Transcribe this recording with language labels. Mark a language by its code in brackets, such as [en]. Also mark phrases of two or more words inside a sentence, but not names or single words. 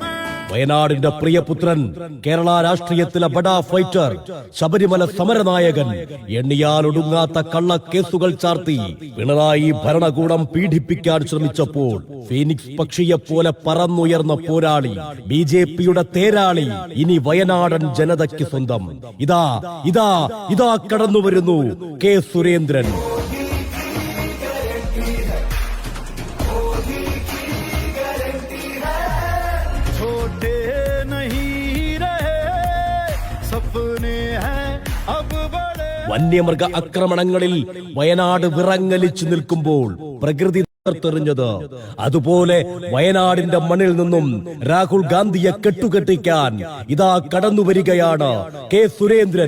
[ml] വയനാടിന്റെ പ്രിയപുത്രൻ, കേരള രാഷ്ട്രീയത്തിലെ ബഡാ ഫൈറ്റർ, ശബരിമല സമരനായകൻ, എണ്ണിയാലൊടുങ്ങാത്ത കള്ളക്കേസുകൾ ചാർത്തി പിണറായി ഭരണകൂടം പീഡിപ്പിക്കാൻ ശ്രമിച്ചപ്പോൾ ഫീനിക്സ് പക്ഷിയെപ്പോലെ പറന്നുയർന്ന പോരാളി, ബിജെപിയുടെ തേരാളി, ഇനി വയനാടൻ ജനതയ്ക്ക് സ്വന്തം. ഇതാ ഇതാ ഇതാ കടന്നുവരുന്നു കെ സുരേന്ദ്രൻ. [hi] छोटे नहीं रहे सपने हैं अब बड़े. [ml] വന്യമൃഗ ആക്രമണങ്ങളിൽ വയനാട് വിറങ്ങലിച്ചു നിൽക്കുമ്പോൾ പ്രകൃതി തെറിഞ്ഞത് അതുപോലെ വയനാടിന്റെ മണ്ണിൽ നിന്നും രാഹുൽ ഗാന്ധിയെ കെട്ടുകെട്ടിക്കാൻ ഇതാ കടന്നുവരികയാണ് കെ സുരേന്ദ്രൻ.